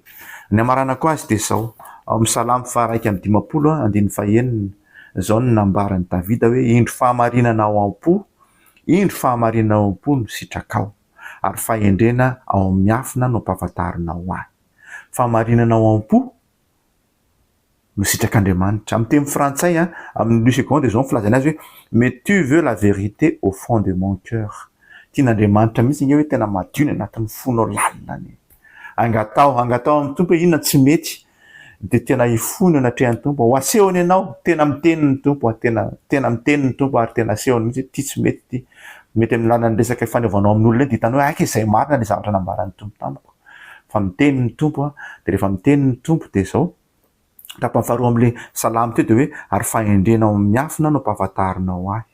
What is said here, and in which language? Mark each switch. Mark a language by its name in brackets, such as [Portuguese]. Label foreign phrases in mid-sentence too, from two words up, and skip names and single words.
[Malagasy] Ny amaranako azy de zao ao amin'ny Salamo 1:50 zao ny nambaran'ny Davida hoe indro fahamarinana ao am-po, indro fahamarinana ao am-po no sitrakao ary fahendrena ao amin'ny afina no ampahafantarinao ahy. Fahamarinana ao am-po no sitrak'Andriamanitra. Amin'ny teny frantsay amin'ny Louis II de zao ny filazany azy hoe [French] mais tu veux la vérité au fond de mon cœur. [Malagasy] Tian'Andriamanitra mihitsy nge hoe tena madio ny anatin'ny fonao lalina. Angatao amin'ny tompo inona tsy mety de tena ifony anatrehan'ny tompo ho asehony ianao tena miteniny tompo tena miteniny tompo ary tena asehony mihitsy ty tsy mety mety amin'ny lalany resaka faneovanao amin'olona de hitanao hoe izay marina le zavatra nambaran'ny tompo tamiko fa miteniny tompo de rehefa miteniny tompo de zao tapany faharoa am'le salamo teo de hoe ary fahendrenao amin'ny afina no ampahafantarinao ahy.